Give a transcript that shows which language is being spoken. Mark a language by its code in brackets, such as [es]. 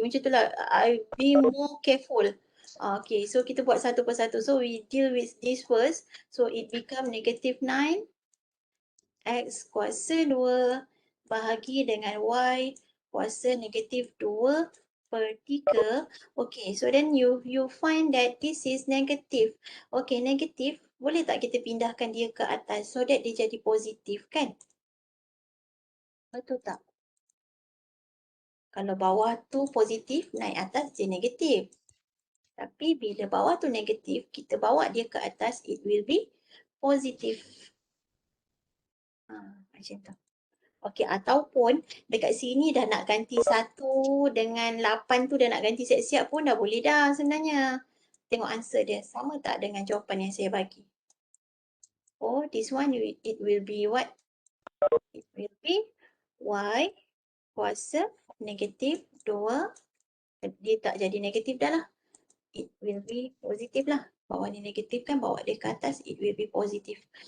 [ms] Macam tu lah, [en] I be more careful. [ms] Okay, so kita buat satu persatu. [en] So we deal with this first. So it become negative [ms] 9 x kuasa 2 bahagi dengan y kuasa negatif 2/3. [en] Okay, so then you find that this is negative. [ms] Okay, negatif. Boleh tak kita pindahkan dia ke atas so that dia jadi positif kan? Betul tak? Kalau bawah tu positif, naik atas dia negatif. Tapi bila bawah tu negatif, kita bawa dia ke atas, [en] it will be [ms] positif. Macam tu. Okey, ataupun dekat sini dah nak ganti 1 dengan 8 tu dah nak ganti siap-siap pun dah boleh dah sebenarnya. Tengok answer dia. Sama tak dengan jawapan yang saya bagi? [en] Oh, this one it will be what? It will be [ms] y kuasa negatif 2. Dia tak jadi negatif dah lah. It will be positif lah. Bawah ni negatif kan, bawa dia ke atas, [en] it will be positive.